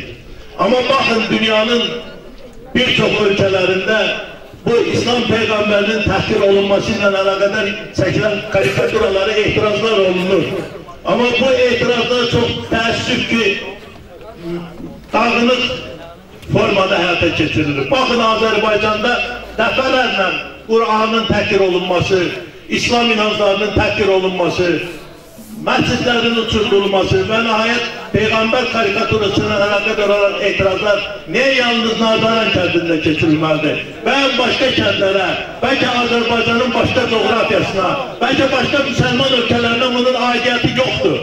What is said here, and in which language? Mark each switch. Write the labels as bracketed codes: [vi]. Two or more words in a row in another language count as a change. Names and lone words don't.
[tr] Ama bakın dünyanın birçok ülkelerinde bu İslam peygamberinin tahkir olunmasıyla alakadar çekilen karikaturalara itirazlar olunur. Ama bu itirazlar çok teessüf ki dağınık formada hayata geçirilir. Bakın Azerbaycan'da defalarla Kur'an'ın tahkir olunması, İslam inanclarının tahkir olunması, [az] məscidlərin uçurdulması və nəhayət Peyğəmbər karikaturasına əlaqədar olan etirazlar niyə yalnız Nardaran kəndində keçirilməlidir? Və başqa kəndlərə, bəlkə Azərbaycanın başqa coğrafiyasına, bəlkə başqa müsəlman ölkələrinə bunun aidiyyəti yoxdur.